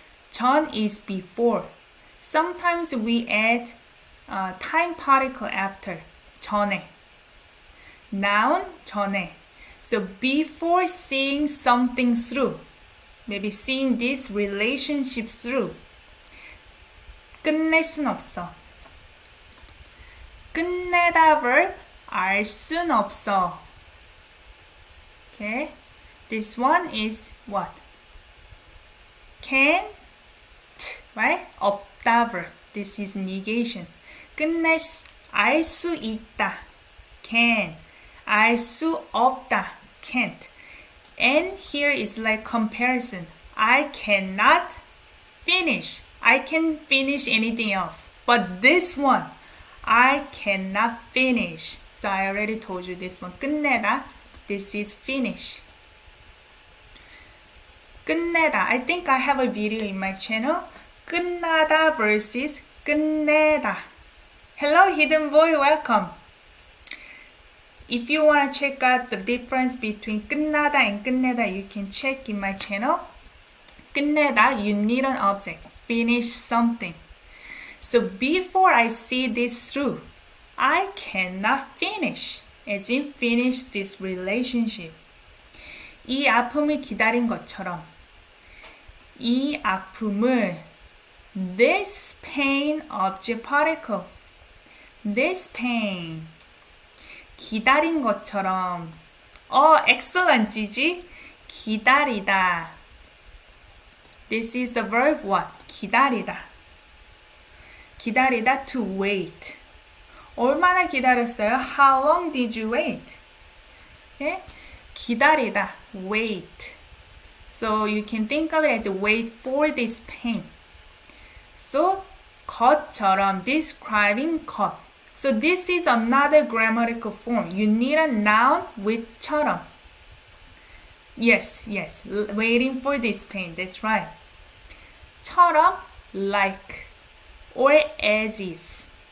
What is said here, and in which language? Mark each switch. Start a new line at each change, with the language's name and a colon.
English: 전 is before. Sometimes we add time particle after. 전에. Noun 전에. So before seeing something through, maybe seeing this relationship through,
Korean: 끝낼 순 없어.
English: 끝내다 verb, 알 순 없어. Okay, this one is what? Can't, right? 없다 verb. This is negation. 알 수 있다. Can. 알 수 없다. Can't. And here is like comparison. I cannot finish. I can finish anything else. But this one, I cannot finish. So I already told you this one. 끝내다. This is finish.
Korean: 끝내다.
English: I think I have a video in my channel. 끝나다 versus 끝내다. Hello, hidden boy. Welcome. If you want to check out the difference between 끝나다 and 끝내다, you can check in my channel. 끝내다, you need an object. Finish something. So before I see this through, I cannot finish. As in finish this relationship.
Korean: 이 아픔을 기다린 것처럼
English: 이 아픔을 this pain object particle this pain 기다린 것처럼 excellent Gigi 기다리다 this is the verb what?
Korean: 기다리다 기다리다
English: to wait
Korean: 얼마나 기다렸어요?
English: How long did you wait? Okay? 기다리다 wait so you can think of it as wait for this pain so 것처럼 describing 것 so this is another grammatical form you need a noun with 처럼 yes waiting for this pain that's right 처럼 like or as if